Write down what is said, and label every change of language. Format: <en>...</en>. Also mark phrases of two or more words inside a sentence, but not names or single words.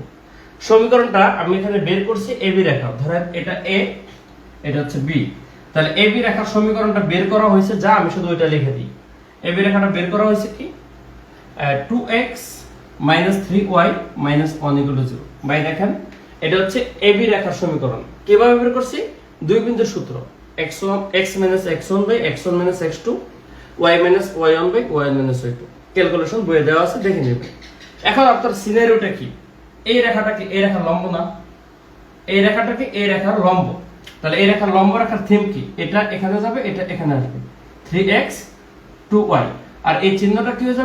<bn>সমীকরণটা আমি এখানে বের করছি এবি রেখা, ধরেন এটা এ, এটা হচ্ছে বি। তাহলে এবি রেখার সমীকরণটা বের করা হয়েছে, যা আমি শুধু ওইটা লিখে দিই। এবি রেখাটা বের করা হয়েছে কি? 2x - 3y - 1 = 0। ভাই দেখেন, এটা হচ্ছে এবি রেখার সমীকরণ। কিভাবে বের করছি? 2 বিন্দুর সূত্র, x1 - x1 / x1 - x2 y - y1 / y1 - y2। ক্যালকুলেশন বইয়ে দেওয়া আছে, দেখে নেবেন। এখন আপনার সিনারিওটা কি? এই রেখাটা কি এই রেখার লম্ব না? এই রেখাটা কি এই রেখার লম্ব? তাহলে এই রেখার লম্ব রেখার থিম কি? এটা এখানে যাবে, এটা এখানে আসবে, 3x 2y, আর এই চিহ্নটা কি হয়ে যাবে?</bn>